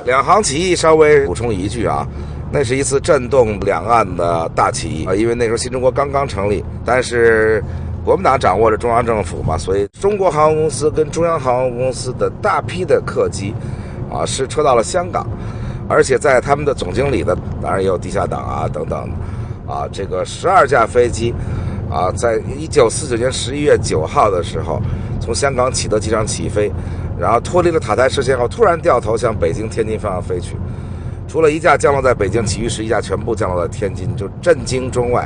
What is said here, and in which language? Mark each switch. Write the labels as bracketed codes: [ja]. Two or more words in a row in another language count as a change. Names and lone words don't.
[zh] 兩航起義稍微補充一句啊，那是一次震動兩岸的大起義啊，因為那時候新中國剛剛成立，但是國民黨掌握着中央政府嘛，所以中國航空公司跟中央航空公司的大批的客機啊是撤到了香港，而且在他們的總經理的，當然也有地下黨啊等等啊，這個12架飛機。啊，在1949年11月9號的時候，從香港啟德機場起飛，然後脫離了塔台視線後，突然掉頭向北京、天津方向飛去。除了一架降落在北京，其餘11架全部降落在天津，就震驚中外。